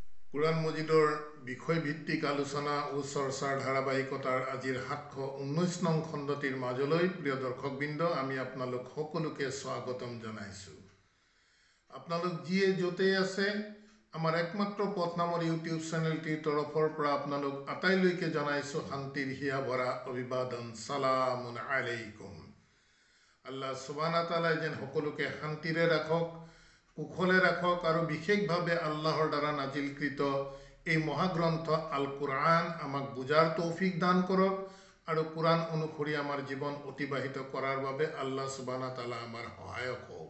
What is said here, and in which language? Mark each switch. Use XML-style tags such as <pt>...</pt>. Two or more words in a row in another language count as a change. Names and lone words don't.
<as>কুৰাণ মজিদৰ বিষয়ভিত্তিক আলোচনা ও চৰ্চাৰ ধাৰাবাহিকতাৰ আজিৰ 719 নং খণ্ডটিৰ মাজলৈ প্ৰিয় দৰ্শকবৃন্দ আমি আপোনালোক সকলোকে স্বাগতম জনাইছোঁ। আপোনালোক যিয়ে য'তেই আছে আমাৰ একমাত্ৰ পথ নামৰ ইউটিউব চেনেলটিৰ তৰফৰ পৰা আপোনালোক আটাইলৈকে জনাইছোঁ শান্তিৰ হিয়া ভৰা অভিবাদন</as> <ar>سلام عليكم. الله سبحانه تعالى</ar> <as>যেন সকলোকে শান্তিৰে ৰাখক, কুশলে ৰাখক আৰু বিশেষভাৱে আল্লাহৰ দ্বাৰা নাজিলকৃত এই মহাগ্ৰন্থ আল কুৰআন আমাক বুজাৰ তৌফিক দান কৰক আৰু কুৰআন অনুসৰি আমাৰ জীৱন অতিবাহিত কৰাৰ বাবে</as> <ar>الله سبحانه تعالى</ar> <as>আমাৰ সহায়ক হওক।</as>